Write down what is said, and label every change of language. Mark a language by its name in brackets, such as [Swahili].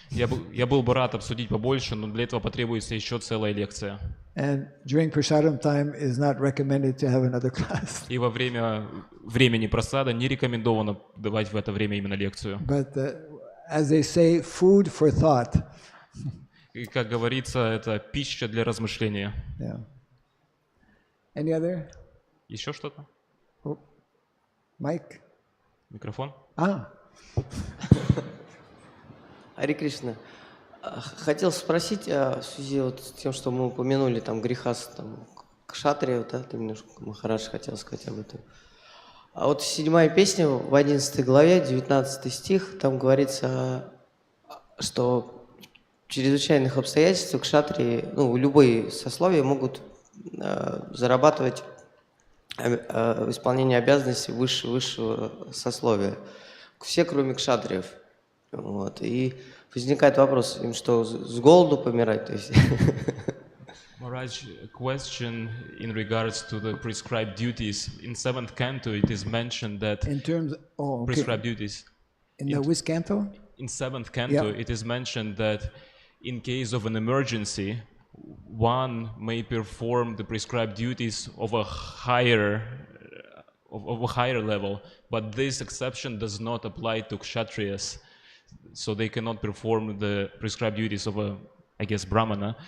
[Russian] Я был бы рад обсудить побольше, но для этого потребуется еще целая лекция. [English] And during prasadam time is not recommended to have another class. [Russian] И во время времени просада не рекомендовано давать в это время именно лекцию. [English] But as they say, food for thought. [Russian] И, как говорится, это пища для размышления. [English] Yeah. Any other? [Russian] Еще что-то? [English] Oh. Mike? [Russian] Микрофон? Харе Кришна. Хотел спросить в связи вот с тем, что мы упомянули там греха там, кшатрия, да, ты немножко Махарадж хотел сказать об этом. А вот 7-я песня в 11 главе, 19 стих, там говорится, что в чрезвычайных обстоятельствах кшатрии, любые сословия могут зарабатывать исполнение обязанностей высшего сословия. Все, кроме кшатриев. Вот. И возникает вопрос, им что, с голоду помирать? То есть? [English] Maharaj, a question in regards to the prescribed duties. In 7th canto, it is mentioned that In terms, prescribed duties. In the which canto? In 7th canto, Yeah. it is mentioned that in case of an emergency, one may perform the prescribed duties of a higher level, but this exception does not apply to kshatriyas, so they cannot perform the prescribed duties of a, I guess, brahmana.